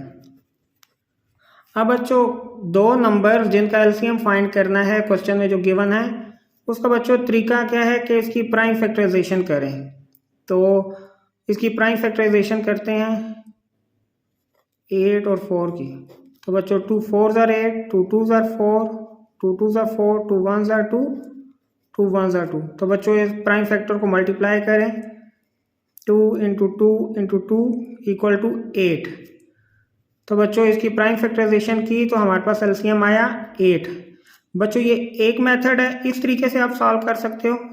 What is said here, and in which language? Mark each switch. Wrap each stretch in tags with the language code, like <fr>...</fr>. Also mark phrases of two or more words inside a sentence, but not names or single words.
<hi>अब बच्चों दो नंबर जिनका एलसीएम फाइंड करना है क्वेश्चन में जो गिवन है, उसका बच्चों तरीका क्या है कि इसकी</hi> <en>prime factorization</en> <hi>करें। तो इसकी</hi> <en>prime factorization</en> <hi>करते हैं 8 और 4 की। तो बच्चों</hi> <en>2 4s are 8, 2 2s are 4, 2 2s are 4, 2 1s are 2, 2 1s are 2। तो बच्चों इस prime factor को मल्टीप्लाई करें, 2 into 2 into 2 equal to 8. तो बच्चों इसकी prime factorization की तो हमारे पास एलसीएम आया 8। बच्चों ये एक मेथड है, इस तरीके से आप सॉल्व कर सकते हो।</en>